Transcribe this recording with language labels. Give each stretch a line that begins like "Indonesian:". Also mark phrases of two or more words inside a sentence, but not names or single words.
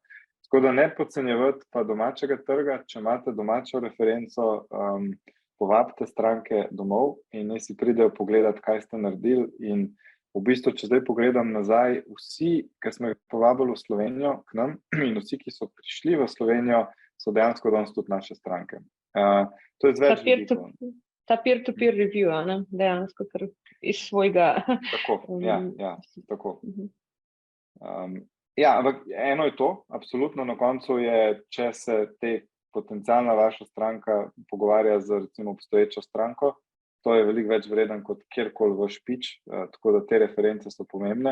Slovenian: Tako da ne podcenjevati pa domačega trga, če imate domačo referenco, povabite stranke domov in naj si pridejo pogledati, kaj ste naredili. In v bistvu, če zdaj pogledam nazaj, vsi, ki smo jih povabili v Slovenijo k nam in vsi, ki so prišli v Slovenijo, so dejansko danes tudi naše stranke. To je z več vidikov.
English: Ta peer-to-peer review,
Slovenian: ne? Dejansko kar iz svojega... Tako, ja, tako. Ja, ampak eno je to, absolutno na koncu je, če se potencialna vaša stranka pogovarja z recimo obstoječo stranko, to je veliko več vreden kot kjerkoli vaš pitch, tako da te reference so pomembne.